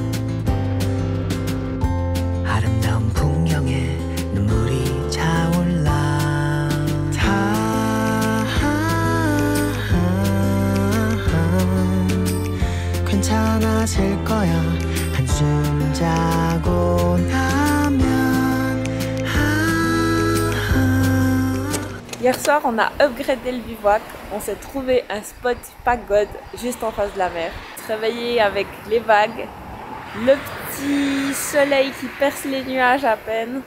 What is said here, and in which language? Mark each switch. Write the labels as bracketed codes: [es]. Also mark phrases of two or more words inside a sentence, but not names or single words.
[ko] 아름다운 풍경에 눈물이 차올라 괜찮아질 거야 한숨 자고 나면 [fr] Hier soir, on a upgradé le bivouac. On s'est trouvé un spot pagode juste en face de la mer. Se réveiller avec les vagues, le petit soleil qui perce les nuages à peine.